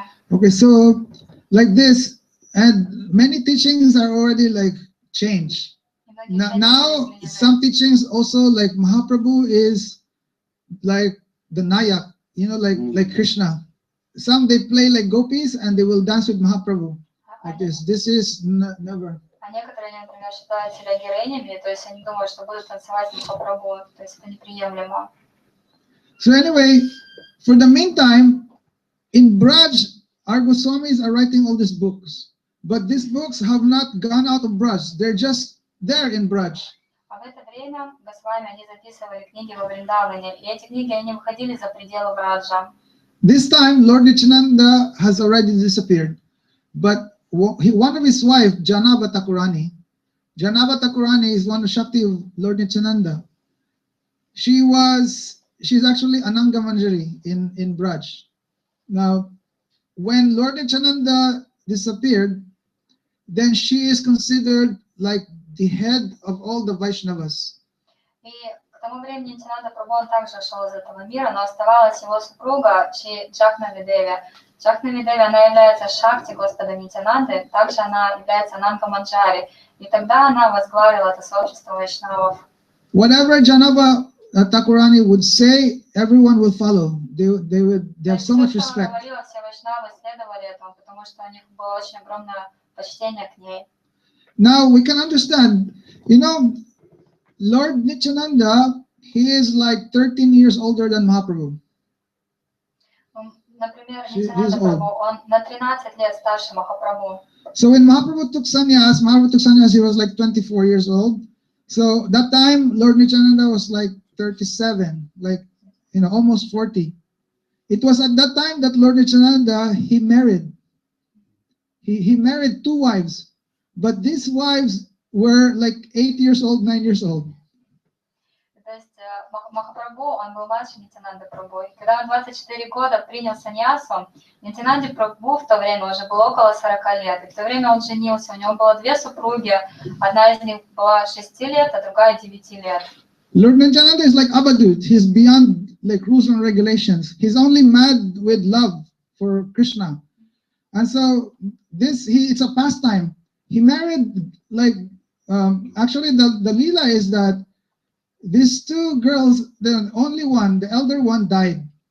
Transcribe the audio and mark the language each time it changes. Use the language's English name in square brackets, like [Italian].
[English] Okay, so like this, and many teachings are already like changed. Now some teachings also like Mahaprabhu is like the Nayak, like Krishna. Some they play like gopis and they will dance with Mahaprabhu like this. This is never. [Russian] А некоторые, например, считают себя героинями, то есть они думают, что будут танцевать с Махапрабху, то есть это неприемлемо. [English] So anyway, for the meantime, in Braj, our Goswamis are writing all these books, but these books have not gone out of Braj. They're just there in Braj. [Russian] А в это время Госвами они записывали книги во Вриндаване, и эти книги они выходили за пределы Браджа. [English] This time, Lord Nityananda has already disappeared, but one of his wife, Janava Thakurani is one of Shakti of Lord Nityananda. She's actually Ananga Manjari in Braj. Now, when Lord Nityananda disappeared, then she is considered like the head of all the Vaishnavas. [Russian] И к тому времени Нитянанда Прабху он также ушел из этого мира, но оставалась его супруга Джахнави Деви. Джахнави Деви, она является Шакти Господа Нитянанды, также она является Ананга Манджари. И тогда она возглавила это сообщество вайшнавов. [English] Whatever Janava Thakurani would say, everyone will follow. They have so much respect. [Russian] Все вайшнавы следовали этому, потому что у них было очень огромное почтение к ней. [English] Now we can understand, Lord Nityananda, he is like 13 years older than Mahaprabhu. [Russian] Например, Нитянанда Прабху, он на 13 лет старше Махапрабху. [English] So when Mahaprabhu took sannyas, he was like 24 years old. So that time, Lord Nityananda was like 37, like, almost 40. It was at that time that Lord Nityananda, he married. He married 2 wives, but these wives were like 8 years old, 9 years old. [Russian] То есть Махапрабху, он был младше Нитянанды Прабху. И когда он 24 года принял саньясу, Нитянанде Прабху в то время уже было около 40 лет. И в то время он женился. У него было 2 супруги. Одна из них была 6 лет, а другая 9 лет. [English] Lord Nityananda is like Abadut. He's beyond like rules and regulations. He's only mad with love for Krishna. And so it's a pastime. He married like, actually the Leela is that these 2 girls, the only one, the elder one died.